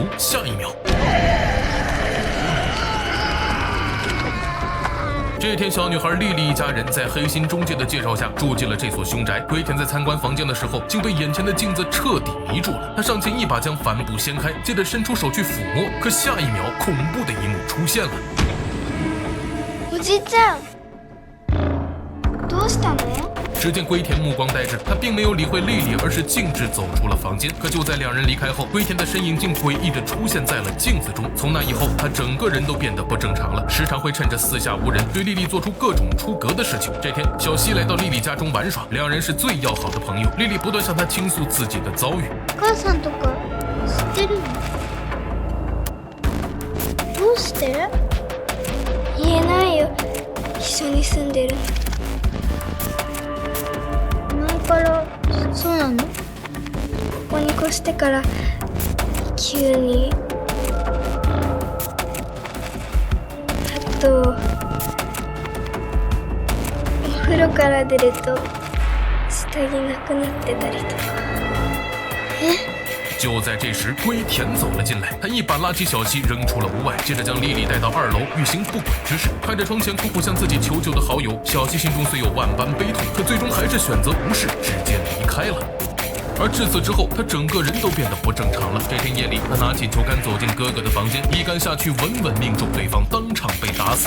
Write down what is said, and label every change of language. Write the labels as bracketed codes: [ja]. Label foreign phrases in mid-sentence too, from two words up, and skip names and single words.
[zh] 下一秒，这天，小女孩丽丽一家人在黑心中介的介绍下住进了这所凶宅。龟田在参观房间的时候，竟被眼前的镜子彻底迷住了。他上前一把将帆布掀开，接着伸出手去抚摸。可下一秒，恐怖的一幕出现了。 [ja] おじいちゃん、どうしたの？ [zh] 只见龟田目光呆滞，他并没有理会丽丽，而是径直走出了房间。可就在两人离开后，龟田的身影竟诡异地出现在了镜子中。从那以后，他整个人都变得不正常了，时常会趁着四下无人对丽丽做出各种出格的事情。这天，小西来到丽丽家中玩耍，两人是最要好的朋友。丽丽不断向他倾诉自己的遭遇。 [ja] お母さんとか知ってるの？どうして？言えないよ。一緒に住んでる。前からそうなの？ここに越してから急に。あとお風呂から出ると下着なくなってたりとか。え？ [zh] 就在这时，龟田走了进来，他一把拉起小西扔出了屋外，接着将莉莉带到2楼欲行不轨之事。看着窗前苦苦向自己求救的好友，小西心中虽有万般悲痛，可最终还是选择无视，直接离开了。而至此之后，他整个人都变得不正常了。这天夜里，他拿起球杆走进哥哥的房间，一杆下去稳稳命中对方，当场被打死。